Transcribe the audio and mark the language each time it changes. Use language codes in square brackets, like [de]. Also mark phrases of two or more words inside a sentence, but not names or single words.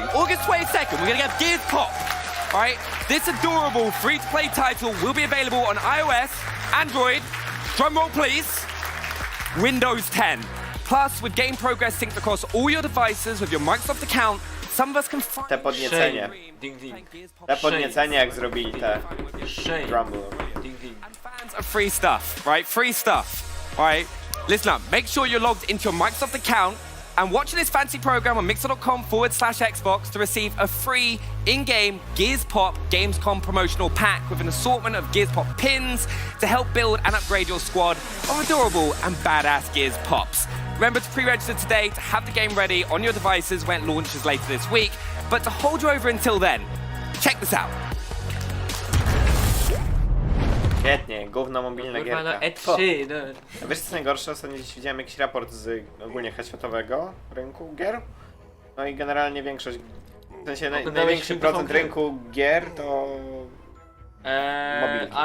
[en] August 22nd, we're gonna get Gears Pop. Right, this adorable free-to-play title will be available on iOS, Android, drumroll please, Windows 10. Plus, with game progress synced across all your devices with your Microsoft account, some of us can find... [pl] Te podniecenie. Ding ding. Te podniecenie jak zrobili te drumroll. Ding ding. [en] And fans of free stuff, right? Free stuff, right? Listen up, make sure you're logged into your Microsoft account and watching this fancy program on mixer.com/Xbox to receive a free in-game Gears Pop Gamescom promotional pack with an assortment of Gears Pop pins to help build and upgrade your squad of adorable and badass Gears Pops. Remember to pre-register today to have the game ready on your devices when it launches later this week, but to hold you over until then, check this out. [pl] Świetnie, gówno mobilna Kurwa, no gierka. E3, no. A wiesz co jest najgorsze? Ostatnio dziś widziałem jakiś raport z ogólnie światowego rynku gier. No i generalnie większość, w sensie największy film procent Poker? rynku gier to mobilki.